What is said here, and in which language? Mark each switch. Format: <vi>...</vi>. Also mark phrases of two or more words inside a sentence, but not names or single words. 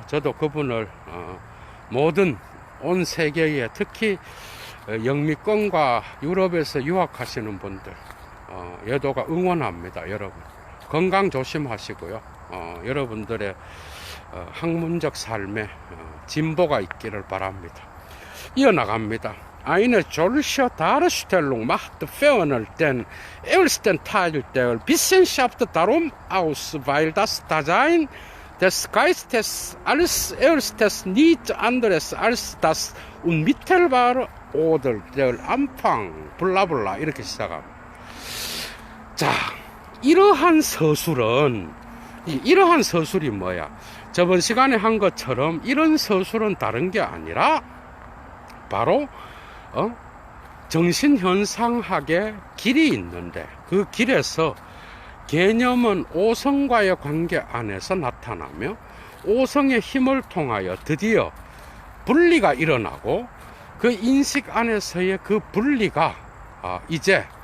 <ko>저도 그분을 모든 온 세계에, 특히 영미권과 유럽에서 유학하시는 분들 예도가 응원합니다, 여러분. 건강 조심하시고요. 여러분들의 학문적 삶에 진보가 있기를 바랍니다. 이어나갑니다.</ko> <de>Eine solche Darstellung macht ferner den ersten Teil der Wissenschaft darum aus, weil das Dasein des Geistes als erstes nichts anderes als das Unmittelbare oder der Anfang,</de> <ko>블라블라 이렇게 시작합니다. 자, 이러한 서술이 뭐야? 저번 시간에 한 것처럼 이런 서술은 다른 게 아니라 바로 정신현상학의 길이 있는데, 그 길에서 개념은 오성과의 관계 안에서 나타나며 오성의 힘을 통하여 드디어 분리가 일어나고, 그 인식 안에서의 그 분리가 이제</ko>